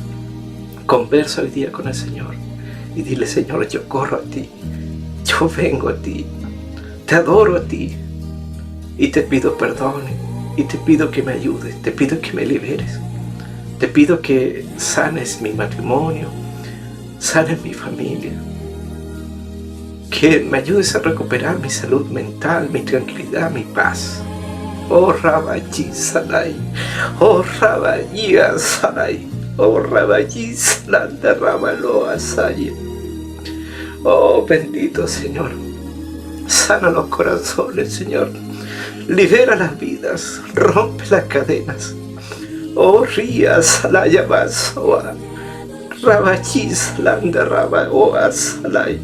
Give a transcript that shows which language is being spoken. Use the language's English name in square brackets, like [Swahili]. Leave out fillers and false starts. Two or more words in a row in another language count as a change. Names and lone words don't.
[Spanish] Conversa hoy día con el Señor y dile: Señor, yo corro a ti, yo vengo a ti, te adoro a ti y te pido perdón y te pido que me ayudes, te pido que me liberes, te pido que sanes mi matrimonio, sanes mi familia, que me ayudes a recuperar mi salud mental, mi tranquilidad, mi paz. Oh Rabayi Salai, oh Rabayi Salai, oh Rabayi Salanda Rabaloa Saye. Oh bendito Señor, sana los corazones, Señor, libera las vidas, rompe las cadenas. Oh Ría Salaya Basoa, Rabayi Salanda Rabaloa Salai.